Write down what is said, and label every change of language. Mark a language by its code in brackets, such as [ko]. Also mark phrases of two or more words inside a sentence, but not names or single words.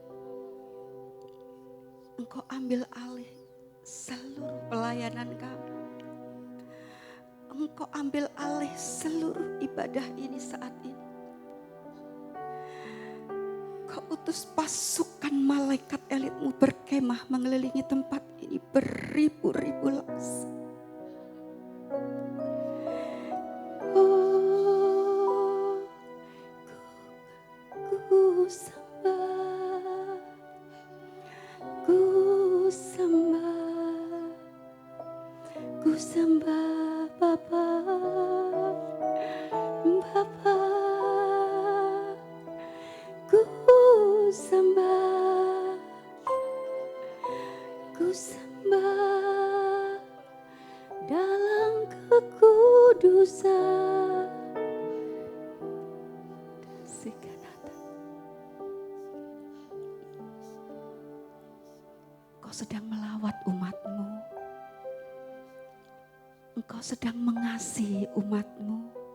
[id] Engkau ambil alih seluruh pelayanan kami. Engkau ambil alih seluruh ibadah ini saat ini. Kau utus pasukan malaikat elitmu berkemah mengelilingi tempat ini beribu-ribu langkah. Oh, ku sembah, ku sembah, ku sembah Bapa, Bapa. Ku sembah, ku sembah dalam kekudusan. Kau sedang melawat umatmu. Engkau sedang mengasihi umatmu.